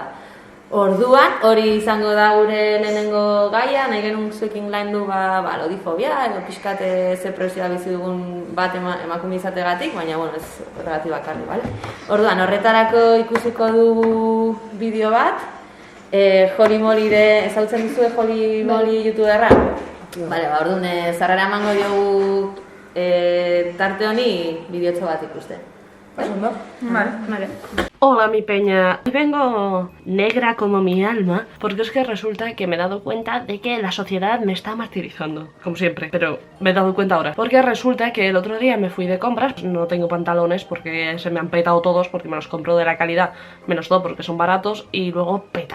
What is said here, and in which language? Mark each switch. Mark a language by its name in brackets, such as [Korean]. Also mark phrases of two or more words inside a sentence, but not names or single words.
[Basque] Orduan, hori izango da gure lehenengo gaia, nahi genuen zuekin laindu lodifobia, edo pixkat ze presioa bizi dugun bat emakume izategatik, baina bueno, ez horregatik bakarri, bale? Orduan, horretarako ikusiko dugu bideo bat, Joli Molire, ezautzen duzue Joli Moli youtuberra? Bale, orduan, zarrera emango diogu tarte honi bideotxo bat ikusten. Ondo? [Spanish] Vale. Hola, mi peña. Hoy vengo negra como mi alma porque es que resulta que me he dado cuenta de que la sociedad me está martirizando, como siempre, pero me he dado cuenta ahora. Porque resulta que el otro día me fui de compras, no tengo pantalones porque se me han petado todos porque me los compro de la calidad, menos todo porque son baratos y luego petan.